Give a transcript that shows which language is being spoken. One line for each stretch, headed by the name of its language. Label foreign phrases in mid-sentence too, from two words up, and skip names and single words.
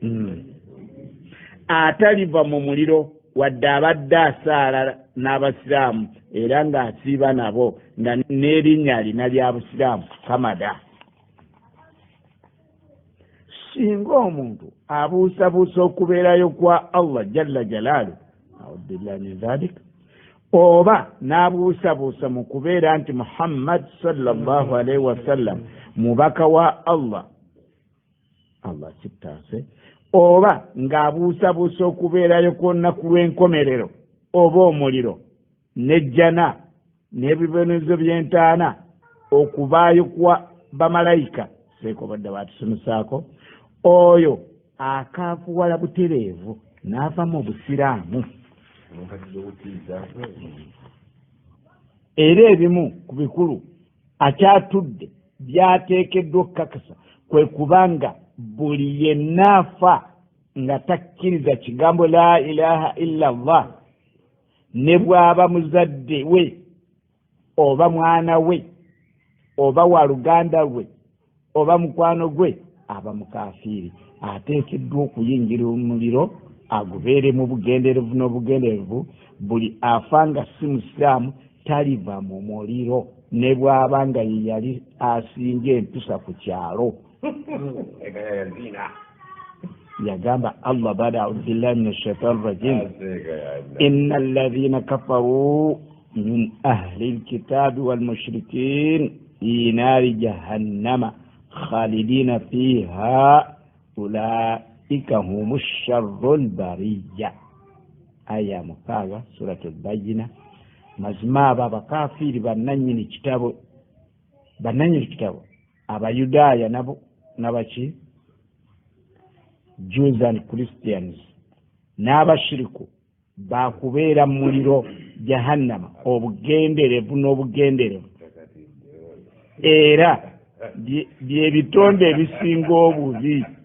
Ganda: ataliva mu muliro wadde abadde asaala n'abasiraamu era ng'asiiba nabo nga n'erinnya alina lya busiraamu kamada. singa omuntu abuusabuusa okubeerayo kwa Allah
Arabic: جل جلاله أعوذ بالله من ذلك
Ganda: oba n'abuusabuusa mu kubeera nti Muhammad
Arabic: صلى الله عليه وسلم
Ganda: mubaka wa Allah kittaase oba ng'abuusabuusa okubeerayo ku lunaku lw'enkomerero oba omuliro n'ejjana n'ebibonezo by'entaana okubaayo kwa bamalayika seeko badde baatusomesaako oyo akaafuwala butereevu n'ava mu busiraamu. Era ebimu ku bikulu akyatudde byateekeddwa okukakasa kwe kubanga buli yenna afa nga takkiriza kigambo
Arabic: لا إله إلا الله,
Ganda: ne bw'aba muzadde we oba mwana we oba waluganda lwe oba mukwano gwe, aba mukafiiri, ateekeddwa okuyingira omuliro agubeere mu bugenderevu n'obugenderevu. Buli afa nga si musiraamu taliva mu muliro, ne bw'aba nga ye yali asinga empisa ku kyalo. yagamba Allah
Arabic: بعد أعوذ بالله من الشيطان الرجيم إن الذين كفروا من أهل الكتاب والمشركين في نار جهنم خالدين فيها أولئك هم شر البرية.
Ganda: Aya mukaaga suratul Bayyina. Mazima abo abakafiri bannannyini kitabo abayudaaya nabo nabaki
English: Jews and Christians
Ganda: n'abashiriku bakubeera mu muliro jahannama obugenderevu n'obugenderevu, era byebitonde ebisinga obubi.